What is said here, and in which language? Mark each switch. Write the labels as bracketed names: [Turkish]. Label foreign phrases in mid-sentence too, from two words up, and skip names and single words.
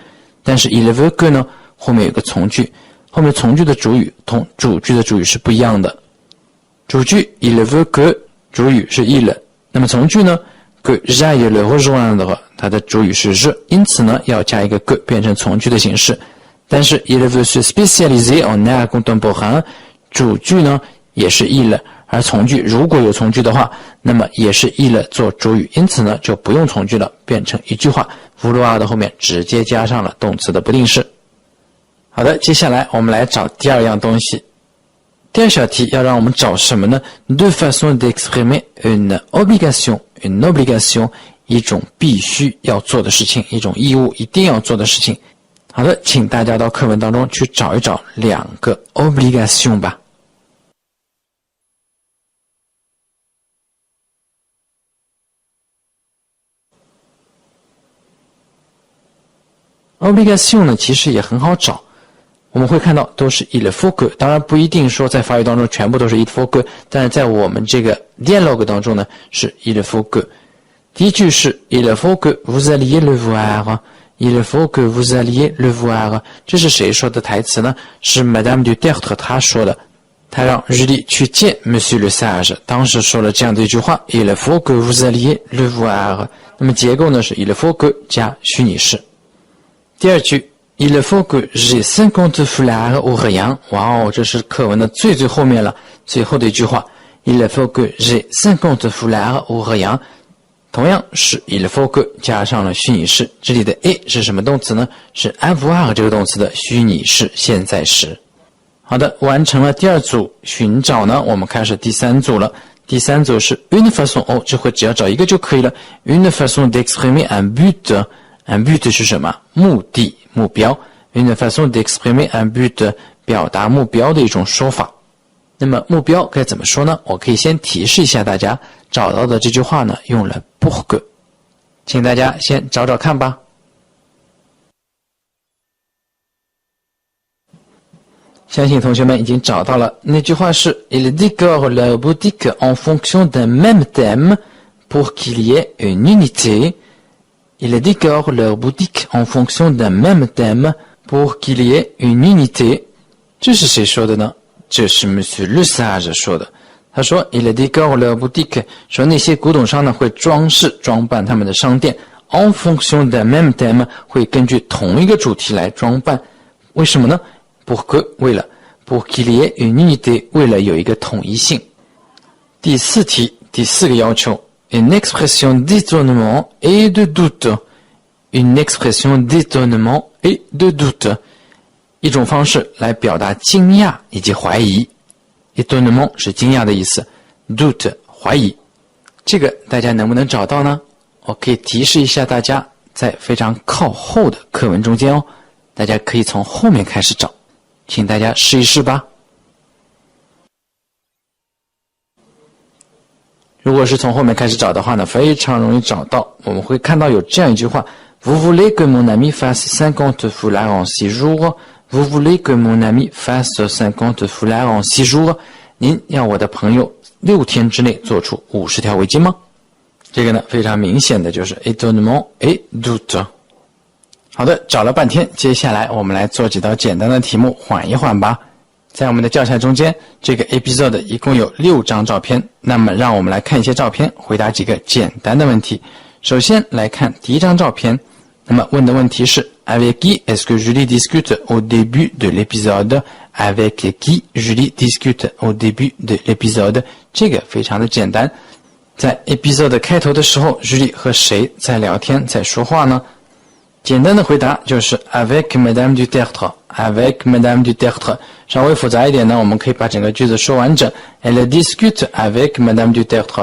[Chinese] 但是 [French] il veut que [Chinese] 呢后面有个从句，后面从句的主语同主句的主语是不一样的。主句 [French] il veut que [Chinese] 主语是 il， 那么从句呢 [French] que j'aille le rejoindre [Chinese] 它的主语是 je， 因此呢要加一个 que 变成从句的形式。但是 [French] il veut se spécialiser en art contemporain [Chinese] 主句呢也是 il， 而从句如果有从句的话，那么也是 il 做主语，因此呢就不用从句了，变成一句话 vouloir 的后面直接加上了动词的不定式。好的，接下来我们来找第2样东西。第2小题要让我们找什么呢？ [French] De façon d'exprimer une obligation. Une obligation [Chinese] 一种必须要做的事情，一种义务一定要做的事情。好的，请大家到课文当中去找一找2个 obligation 吧。obligation 呢其实也很好找，我们会看到都是 [French] il faut que， [Chinese] 当然不一定说在法语当中全部都是 [French] il faut que， [Chinese] 但是在我们这个 dialogue 当中呢是 [French] il faut que。第一句是 il faut que vous alliez le voir. Il faut que vous alliez le voir. [Chinese] 这是谁说的台词呢？是 Madame du Tertre 她说的。她让日丽去见 Monsieur le Sage，当时说了这样的一句话 [French] Il faut que vous alliez le voir。 [Chinese] 那么结构呢是 [French] il faut que [Chinese] 加虚拟式。第2句 [French] Il faut que j'ai 50 foulards au rayon。 [Chinese] 哇哦，这是课文的最后面了，最后的一句话 [French] Il faut que j'ai 50 foulards au rayon。 [Chinese] 同样是 [French] il faut que [Chinese] 加上了虚拟式，这里的 et 是什么动词呢？是 avoir 这个动词的虚拟式现在时。好的，完成了第2组寻找呢，我们开始第3组了。第3组是 [French] une façon， [Chinese] 哦，这回只要找一个就可以了。 [French] une façon d'exprimer un but。 un but [Chinese] 是什么？目的、目标。 [French] une façon d'exprimer un but [Chinese] 表达目标的一种说法。那么目标该怎么说呢？我可以先提示一下大家，找到的这句话呢用了 [French] pour que， [Chinese] 请大家先找找看吧。 [French] 相信同学们已经找到了，那句话是 Il décore leur boutique en fonction d'un même thème pour qu'il y ait une unité. Il décore leur boutique en fonction d'un même thème pour qu'il y ait une unité. [Chinese] 这是谁说的呢？这是 Monsieur le Sage 说的。他说 [French] Il décore leur boutique， [Chinese] 说那些古董商呢会装饰装扮他们的商店 [French] en fonction d'un même thème， [Chinese] 会根据同一个主题来装扮。为什么呢？ [French] pour que [Chinese] 为了 [French] pour qu'il y ait une unité [Chinese] 为了有一个统一性。 [French] 第4题第4个要求 Une expression d'étonnement et de doute. Une expression d'étonnement et de doute. [Chinese] 一种方式来表达惊讶以及怀疑。étonnement 是惊讶的意思 doute 怀疑。这个大家能不能找到呢？我可以提示一下大家，在非常靠后的课文中间哦，大家可以从后面开始找，请大家试一试吧。如果是从后面开始找的话呢，非常容易找到。 [French] 我们会看到有这样一句话 Vous voulez que mon ami fasse 50 foulards en 6 jours? Vous voulez que mon ami fasse 50 foulards en 6 jours？ [Chinese] 您要我的朋友6天之内做出50条围巾吗？这个呢，非常明显的就是 [French] étonnement et doute。 [Chinese] 好的，找了半天，接下来我们来做几道简单的题目，缓一缓吧。在我们的教材中间，这个 episode 一共有6张照片，那么让我们来看一些照片，回答几个简单的问题。首先来看第一张照片，那么问的问题是 [French] Avec qui est-ce que Julie discute au début de l'épisode? Avec qui Julie discute au début de l'épisode? [Chinese] 这个非常的简单。在 episode 开头的时候 Julie 和谁在聊天，在说话呢？简单的回答就是 [French] Avec Madame du Tertre. Avec Madame du Tertre. [Chinese] 稍微复杂一点呢，我们可以把整个句子说完整。 [French] Elle discute avec Madame du Tertre.